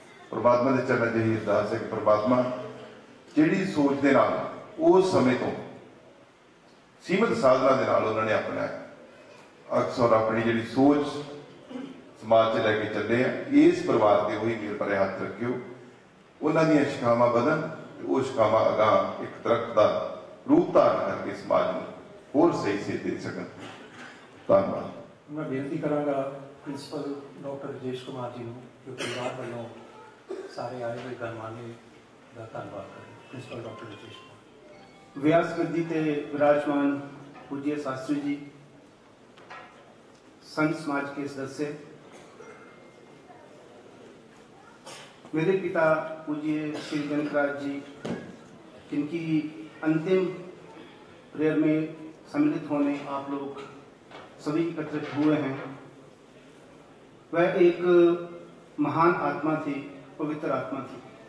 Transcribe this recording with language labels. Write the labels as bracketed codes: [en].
[hi] परमात्मा के चरणों च यही अरदास है कि परमात्मा जिहड़ी सोच दे नाल उस समय तो सीमित साधना दे नाल उन्होंने अपना अक्सर अपनी जिहड़ी सोच समाज च लैके चले हैं, इस परिवार के वही मेरे पर हाथ रखियो [pa] ਉਹਨਾਂ ਦੀਆਂ ਸ਼ਿਖਾਵਾਂ ਵਧਣ ਤੇ ਉਹ ਸ਼ਿਖਾਵਾਂ ਅਗਾਂਹ ਇੱਕ ਦਰਖਤ ਦਾ ਰੂਪ ਧਾਰਨ ਕਰਕੇ ਸਮਾਜ ਨੂੰ ਹੋਰ ਸਹੀ ਸੇਧ ਦੇ ਸਕਣ। ਧੰਨਵਾਦ। मैं बेनती करांगा प्रिंसिपल डॉक्टर राजेश कुमार जी ਨੂੰ ਜੋ परिवार ਵੱਲੋਂ ਸਾਰੇ ਆਏ ਹੋਏ ਗਹਿਮਾਨੇ ਦਾ ਧੰਨਵਾਦ ਕरें। Principal doctor Rajesh Kumar. [hi] व्यास गद्दी ते विराजमान पूज्य शास्त्री जी, संत समाज के सदस्य, मेरे पिता पूज्य श्री जनकराज जी, जिनकी अंतिम प्रेयर में सम्मिलित होने आप लोग सभी एकत्रित हुए हैं, वह एक महान आत्मा थी, पवित्र आत्मा थी।